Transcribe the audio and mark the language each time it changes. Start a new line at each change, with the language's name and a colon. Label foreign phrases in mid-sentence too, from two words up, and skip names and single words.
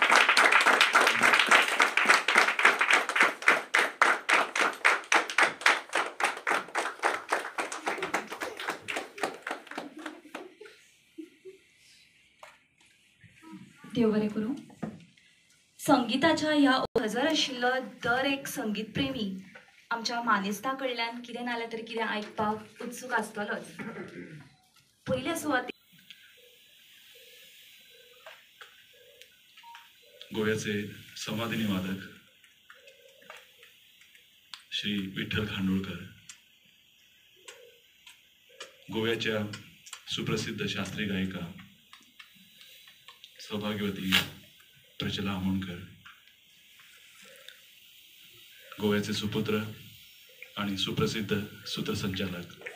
Konkani: देव बरें करूं. संगीताच्या ह्या हजर आशिल्लो दर एक संगीत प्रेमी आमच्या मानेस्ता कडल्यान कितें नाल्यार तरी कितें आयकपाक उत्सूक आसतलोच. पयल्या सुवातेर
Marathi: गोव्याचे संवादिनी वादक श्री विठ्ठल खांडोळकर, गोव्याच्या सुप्रसिद्ध शास्त्रीय गायिका सौभाग्यवती प्रचला आमोणकर, गोव्याचे सुपुत्र आणि सुप्रसिद्ध सूत्रसंचालक